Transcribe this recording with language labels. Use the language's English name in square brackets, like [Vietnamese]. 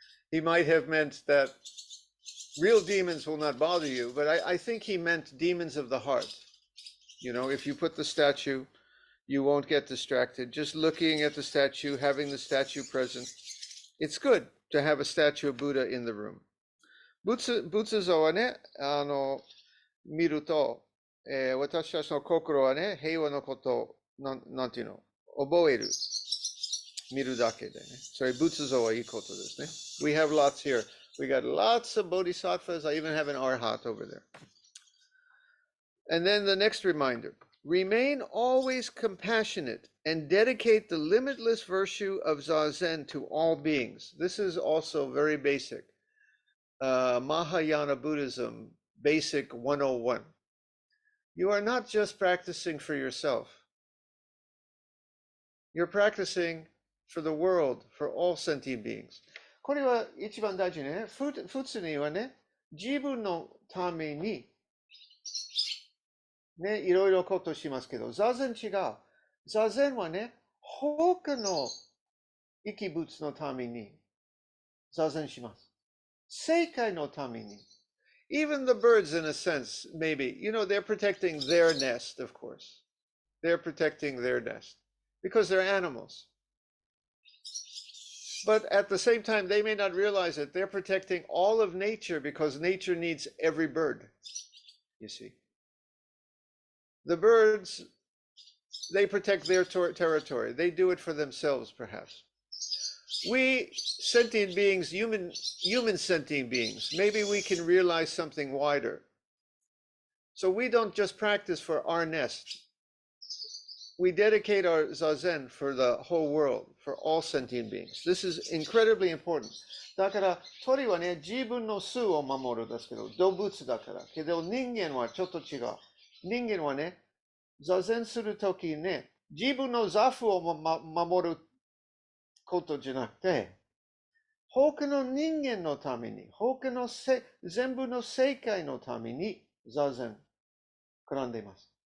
[English] He might have meant that real demons will not bother you, but I think he meant demons of the heart. If you put the statue, you won't get distracted. Just looking at the statue, having the statue present. It's good to have a statue of Buddha in the room. [Japanese] 仏像はね、見ると、私たちの心はね、平和のことを、なんていうの、覚える。見るだけでね。それ仏像はいいことですね。 [English] We have lots here. We got lots of bodhisattvas. I even have an arhat over there. And then the next reminder. Remain always compassionate and dedicate the limitless virtue of Zazen to all beings. This is also very basic. Mahayana Buddhism, basic 101. You are not just practicing for yourself. You're practicing for the world, for all sentient beings. [Japanese] これは一番大事ね。普通にはね、自分のためにね、いろいろことしますけど、座禅違う。座禅はね、他の生き物のために座禅します。世界のために。 [English] Even the birds, in a sense, maybe, they're protecting their nest, of course. They're protecting their nest because they're animals. But at the same time, they may not realize it. They're protecting all of nature because nature needs every bird, you see. The birds, they protect their territory. They do it for themselves, perhaps. We sentient beings, human sentient beings, maybe we can realize something wider. So we don't just practice for our nest. we dedicate our Zazen for the whole world, for all sentient beings. This is incredibly important. [Japanese] だから、鳥はね、自分の巣を守るんですけど、動物だから。けど、人間はちょっと違う。人間はね、座禅するときにね、自分の座布を守ることじゃなくて、他の人間のために、他の全部の世界のために座禅絡んでいます。